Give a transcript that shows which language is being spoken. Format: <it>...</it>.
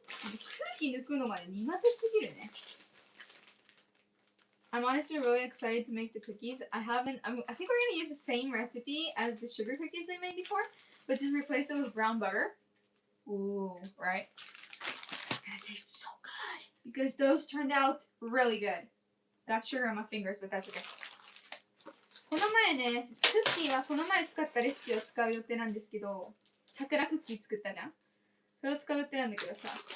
<ja>空気抜くのまで苦手すぎるね。</ja> <en>I'm honestly really excited to make the cookies. I think we're going to use the same recipe as the sugar cookies we made before, but just replace it with brown butter. Ooh, right? It's going to taste so good. Because those turned out really good. Got sugar on my fingers, but that's okay.</en> <ja>この前ね、クッキーはこの前使ったレシピを使う予定なんですけど、桜クッキー作ったじゃん。それを使う予定なんだけどさ。</ja>